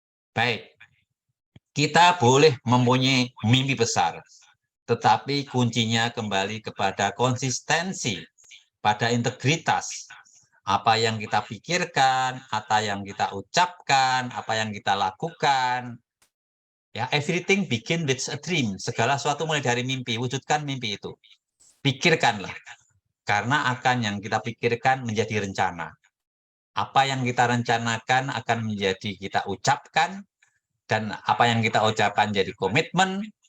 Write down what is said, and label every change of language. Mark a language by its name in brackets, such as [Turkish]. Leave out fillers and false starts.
[Indonesian] Baik, kita boleh mempunyai mimpi besar, tetapi kuncinya kembali kepada konsistensi, pada integritas. Apa yang kita pikirkan, apa yang kita ucapkan, apa yang kita lakukan. [English] Ya, everything begin with a dream. [Indonesian] Segala sesuatu mulai dari mimpi. Wujudkan mimpi itu. Pikirkanlah. Karena akan yang kita pikirkan menjadi rencana. Apa yang kita rencanakan akan menjadi kita ucapkan. Dan apa yang kita ucapkan jadi komitmen.